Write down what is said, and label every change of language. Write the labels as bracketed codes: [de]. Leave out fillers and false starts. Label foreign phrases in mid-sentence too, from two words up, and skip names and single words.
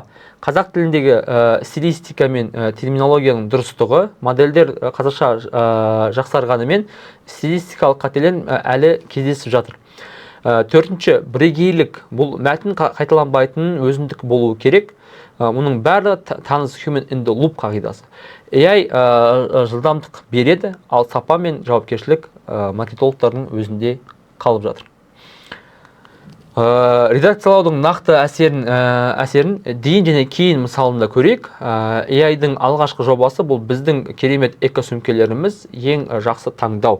[kk] Қазақ тіліндегі стилистика мен терминологияның дұрыстығы, модельдер қазақша жақсарғанымен стилистикалық қателер әлі кездесіп жатыр. Төртінші, бірегейлік. Бұл мәтін қайталанбайтын өзіндік болуы керек. Мұның бәрі таныс [en] human in the loop [kk] қағидасы. AI жылдамдық береді, ал сапа мен жауапкершілік маркетологтардың өзінде қалып жатыр. Редакциялаудың нақты әсерін дейін және кейін мысалында көрейік. AI-дің алғашқы жобасы бұл біздің керемет экосөмкелеріміз ең жақсы таңдау.